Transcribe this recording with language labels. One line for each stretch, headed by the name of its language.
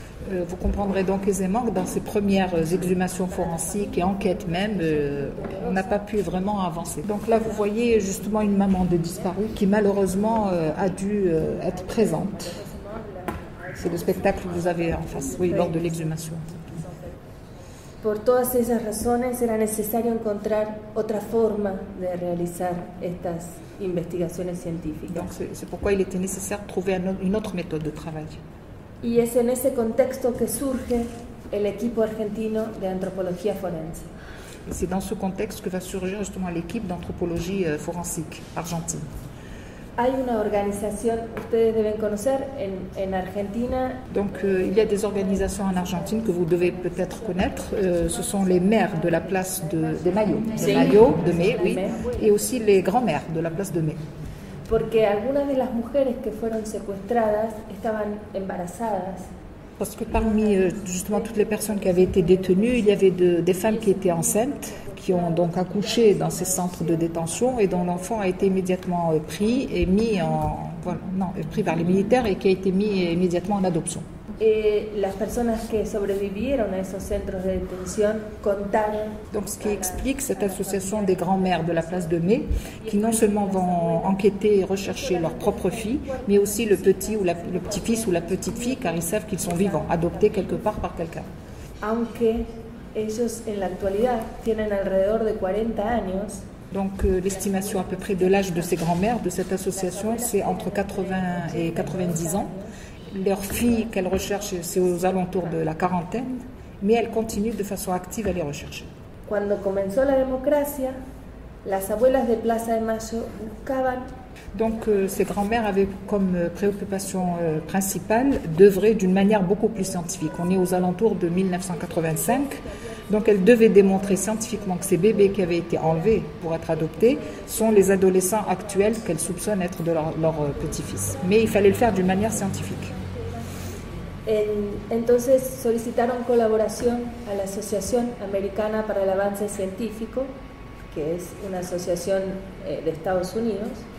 French: Vous comprendrez donc aisément que dans ces premières exhumations forensiques et enquêtes même, on n'a pas pu vraiment avancer. Donc là, vous voyez justement une maman de disparue qui malheureusement a dû être présente. C'est le spectacle que vous avez en face, oui, lors de l'exhumation.
Spanish: Por todas esas razones era necesario encontrar otra forma de realizar estas investigaciones científicas.
French: Donc c'est pourquoi il était nécessaire de trouver une autre méthode de travail.
Spanish: Y es en ese contexto que surge el equipo argentino de antropología forense.
French: Et c'est dans ce contexte que va surgir justement l'équipe d'anthropologie forensique argentine.
Spanish: Hay una organización, ustedes deben conocer, en Argentina.
French: Donc il y a des organisations en Argentine que vous devez peut-être connaître. Ce sont les maires de la place de Mayo, de Mai, oui, et aussi les grands-mères de la place de Mai.
Spanish: Porque algunas de las mujeres que fueron secuestradas estaban embarazadas.
French: Parce que parmi justement toutes les personnes qui avaient été détenues, il y avait des femmes qui étaient enceintes, qui ont donc accouché dans ces centres de détention et dont l'enfant a été immédiatement pris et mis pris par les militaires et qui a été mis immédiatement en adoption.
Spanish: las personas que sobrevivieron a esos centros de detención contaron.
French: Donc ce qui explique cette association des grands-mères de la place de Mai, qui non seulement vont enquêter et rechercher leur propre fille, mais aussi le petit ou le petit-fils ou la petite-fille, car ils savent qu'ils sont vivants, adoptés quelque part par quelqu'un.
Spanish: Aunque ellos en la actualidad tienen alrededor de 40 años.
French: Donc l'estimation à peu près de l'âge de ces grands-mères de cette association, c'est entre 80 et 90 ans. Leur fille qu'elles recherchent, c'est aux alentours de la quarantaine, mais elles continuent de façon active à les rechercher.
Spanish: Cuando comenzó la democracia, las abuelas de Plaza de Mayo buscaban.
French: Donc ces grands-mères avaient comme préoccupation principale d'œuvrer d'une manière beaucoup plus scientifique. On est aux alentours de 1985, donc elles devaient démontrer scientifiquement que ces bébés qui avaient été enlevés pour être adoptés sont les adolescents actuels qu'elles soupçonnent être de leur petit-fils. Mais il fallait le faire d'une manière scientifique.
Spanish: Entonces solicitaron colaboración a la Asociación Americana para el Avance Científico, que es una asociación de Estados Unidos.